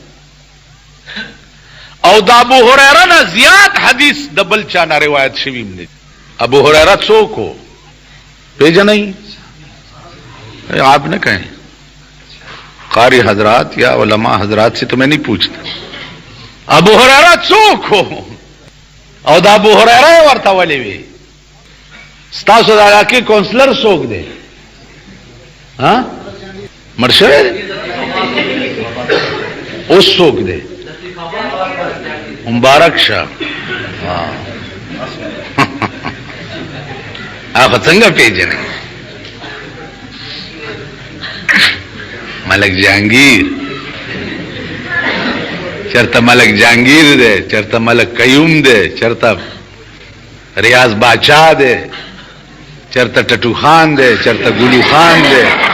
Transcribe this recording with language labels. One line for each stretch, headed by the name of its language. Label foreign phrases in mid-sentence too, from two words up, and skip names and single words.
Pashto: او دا ابو هريره نه زیات حدیث د بل چا نه روایت شوی نه ابو هريره څوک ہو پیژنئ
Urdu: آپ نے کہیں قاری حضرات یا علماء حضرات سے تو میں نہیں پوچھتا
Pashto: ابو هريره څوک ہو او دا ابو هريره ورته ولې وی ستاسو د علاقې کونسلر څوک دی ها مرشد اوس څوک دی مبارک شاه هغه څنګه پیژنې ملک جهانگیر چرته ملک جهانگیر دی چرته ملک قیوم دی چرته ریاض باچا دی چرته ټټو خان دی چرته ګلو خان دی